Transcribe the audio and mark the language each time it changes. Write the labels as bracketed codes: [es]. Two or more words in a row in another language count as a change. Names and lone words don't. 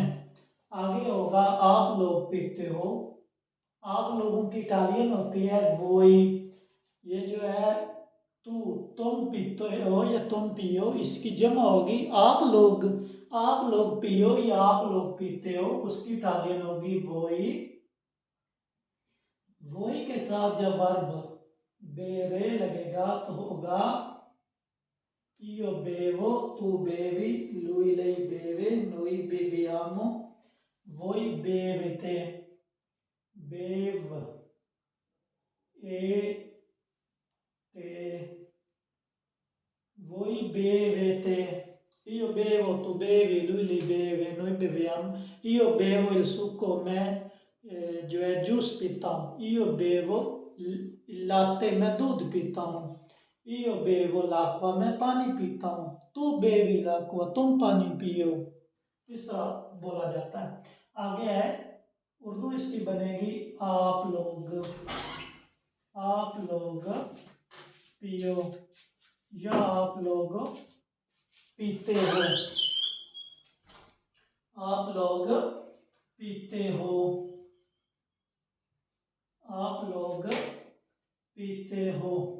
[hi] आगे होगा आप लोग पीते हो, आप लोगों की इटालियन होती है वोई, ये जो है तुम पीते हो या तुम पियो, इसकी जमा होगी आप लोग पियो या आप लोग पीते हो, उसकी इटालियन होगी वोई। वोई के साथ जब वर्ब बेरे लगेगा तो होगा [it] io bevo, tu bevi, lui lei beve, noi beviamo, voi bevete, bev, e te, voi bevete, io bevo, tu bevi, lui li beve, noi beviamo, io bevo il succo, [hi] मैं जो है जूस पीता हूँ, [it] io bevo il latte, [hi] मैं दूध पीता हूँ, [it] io bevo l'acqua, [hi] मैं पानी पीता हूँ, [it] tu bevi l'acqua, [hi] तुम पानी पियो, इस तरह बोला जाता है। आगे है उर्दू, इसकी बनेगी आप लोग पियो या आप लोग पीते हो, आप लोग पीते हो, आप लोग पीते हो।